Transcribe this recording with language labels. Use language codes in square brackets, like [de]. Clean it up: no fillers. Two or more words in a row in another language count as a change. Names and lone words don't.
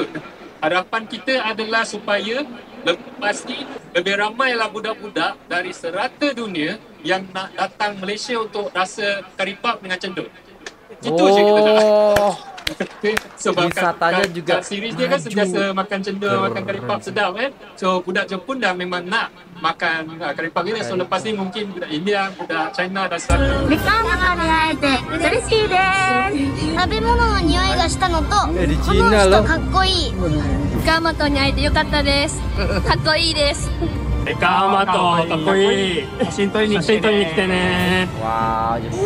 [ms] Harapan kita adalah supaya lepas ni lebih ramailah budak-budak dari serata dunia yang nak datang Malaysia untuk rasa karipap dengan cendol. Itu je kita nak. Sebab wisatanya juga series dia kan sentiasa makan cendol, makan karipap sedap kan. So budak Jepun dah memang nak makan karipap ni. So lepas ni mungkin budak India, budak China dan sebagainya. [ja] メカマに会えて嬉しいです。食べ物の匂いがしたのと、この人かっこいい。メカマトに会えてよかったです。かっこいいです。メカマトかっこいい。写真撮りに来てね。 [id] Wow, Jepang.